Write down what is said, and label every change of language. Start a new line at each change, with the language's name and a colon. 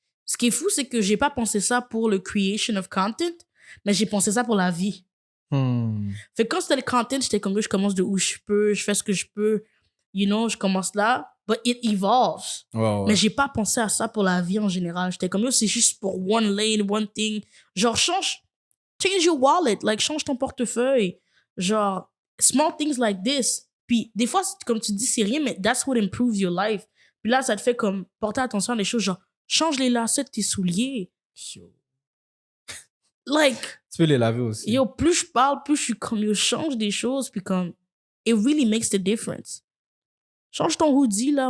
French: Ce qui est fou, c'est que j'ai pas pensé ça pour le
English: creation of content,
French: mais j'ai pensé ça pour la vie. Fait que quand c'était le content, j'étais comme, je commence de où je peux, je fais ce que je peux,
English: you know,
French: je commence là.
English: But it evolves.
French: Ouais. Mais j'ai pas pensé à ça pour la vie en général. J'étais comme, yo, c'est juste pour
English: one lane, one thing. Genre, change your wallet. Like,
French: change ton portefeuille.
English: Genre, small things like this.
French: Puis, des fois, comme tu dis, c'est rien, mais
English: that's what improves your life.
French: Puis là, ça te fait comme porter attention à des choses, genre, change les lacets de tes souliers.
English: Like...
French: Tu peux les laver aussi. Yo, plus je parle, plus je suis comme, yo, change des choses, puis comme,
English: it really makes the difference.
French: Change ton hoodie, là.